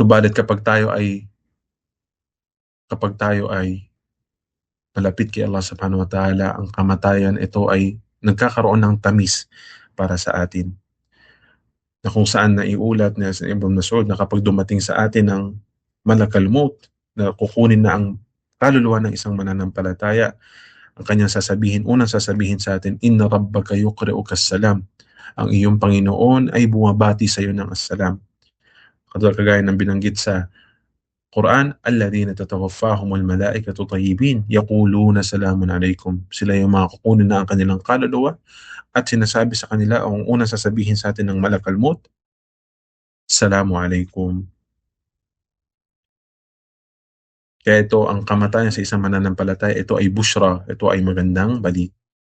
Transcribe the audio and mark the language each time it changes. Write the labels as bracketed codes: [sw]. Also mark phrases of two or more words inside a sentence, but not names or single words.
[tl] Subalit kapag tayo ay malapit kay [ar] الله سبحانه وتعالى, [tl] ang kamatayan ito ay nagkakaroon ng tamis para sa atin. Na kung saan naiulat na sa Ibn Mas'ud na kapag dumating sa atin ang [ar] ملك الموت, [tl] na kukunin na ang kaluluwa ng isang mananampalataya, ang kanyang unang sasabihin sa atin, [ar] "إن ربك يقرئك السلام." [tl] Ang iyong Panginoon ay bumabati sa iyo ng as-salam. Kagaya ng binanggit sa Quran, [ar] "الذين تتوفاهم الملائكة طيبين يقولون سلام عليكم." [tl] Sila yung mga kukunin na ang kanilang kaluluwa at sinasabi sa kanila, ang unang sasabihin sa atin ng [ar] ملك الموت, "سلام عليكم." [tl] Kaya ito, ang kamatayan sa isang mananampalataya, ito ay bushra, ito ay magandang balita.